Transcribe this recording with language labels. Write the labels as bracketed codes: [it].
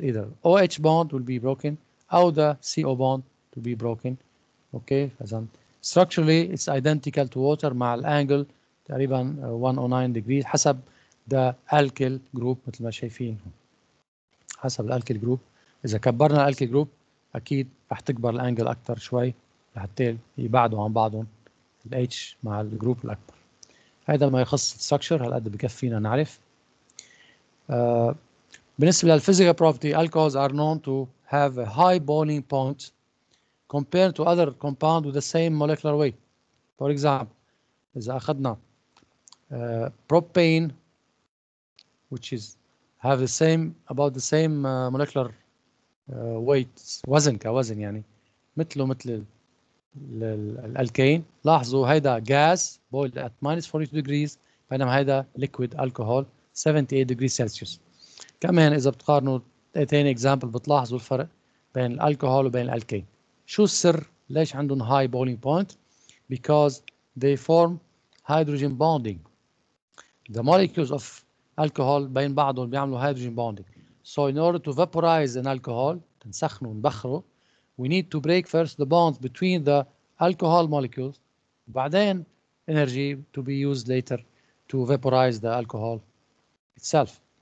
[en] Either OH bond will be broken or the CO bond to be broken. Okay, structurally it's identical to water [ar] مع الانجل تقريبا 109 degrees حسب [en] the alkyl group [ar] مثل ما شايفين حسب الالكيل جروب. اذا كبرنا الالكيل جروب اكيد رح تكبر الانجل اكثر شوي لحتى يبعدوا عن بعضهم الاتش مع الجروب الاكبر. هذا ما يخص الستراكشر هالقد بكفينا نعرف. بالنسبه للفيزيكال بروبرتي [en] alcohols are known to have a high boiling point compared to other compound with the same molecular weight. For example, [ar] إذا أخذنا [en] propane, which is have the same about the same molecular weight [ar] وزن كوزن يعني مثله مثل الالكين. لاحظوا هيدا [en] gas boiled at -42 degrees [ar] بينما هيدا [en] liquid alcohol 78 degrees Celsius. كمان إذا بتقارنوا تاني example بتلاحظوا الفرق بين الالكوهول وبين الالكين. [ar] شو السر ليش عندهم [en] high boiling point؟ Because they form hydrogen bonding. The molecules of alcohol [ar] بين بعضهم بيعملوا [en] hydrogen bonding. So in order to vaporize an alcohol [ar] تنسخنه ونبخره, [en] we need to break first the bonds between the alcohol molecules, [ar] بعدين [en] energy to be used later to vaporize the alcohol itself.